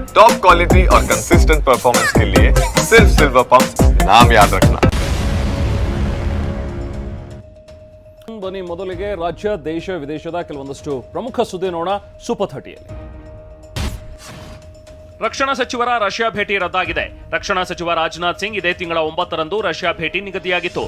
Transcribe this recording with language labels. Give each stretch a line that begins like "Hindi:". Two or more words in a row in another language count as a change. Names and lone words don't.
Hindi: टॉप क्वालिटी और कंसिस्टेंट परफॉर्मेंस के लिए सिर्फ सिल्वर पंप नाम याद रखना।
Kannada: ಬನ್ನಿ ಮೊದಲಿಗೆ ರಾಜ್ಯ ದೇಶ ವಿದೇಶದ ಕೆಲವೊಂದಷ್ಟು ಪ್ರಮುಖ ಸುದ್ದಿ ನೋಡೋಣ ಸೂಪರ್ 30ಯಲ್ಲಿ. ರಕ್ಷಣಾ ಸಚಿವರ ರಷ್ಯಾ ಭೇಟಿ ರದ್ದಾಗಿದೆ. ರಕ್ಷಣಾ ಸಚಿವ ರಾಜನಾಥ್ ಸಿಂಗ್ ಇದೇ ತಿಂಗಳ 9ರಂದು ರಷ್ಯಾ ಭೇಟಿ ನಿಗದಿಯಾಗಿತ್ತು.